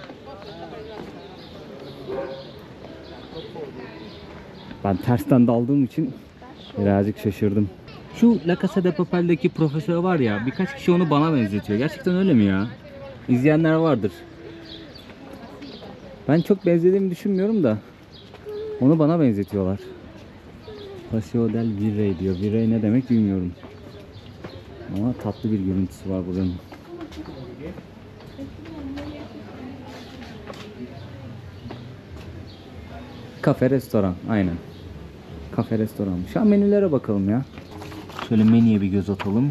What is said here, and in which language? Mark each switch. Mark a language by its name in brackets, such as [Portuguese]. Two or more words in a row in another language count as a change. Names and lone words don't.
[Turkish] Ben tersten daldığım için birazcık şaşırdım. Şu La Casa de Papel'deki profesör var ya, birkaç kişi onu bana benzetiyor. Gerçekten öyle mi ya? İzleyenler vardır. Ben çok benzediğimi düşünmüyorum da onu bana benzetiyorlar. Paseo del Virrey diyor. Virrey ne demek bilmiyorum. Ama tatlı bir görüntüsü var buranın. Kafe restoran, aynen. Kafe restoran. Şu an menülere bakalım ya. Şöyle menüye bir göz atalım.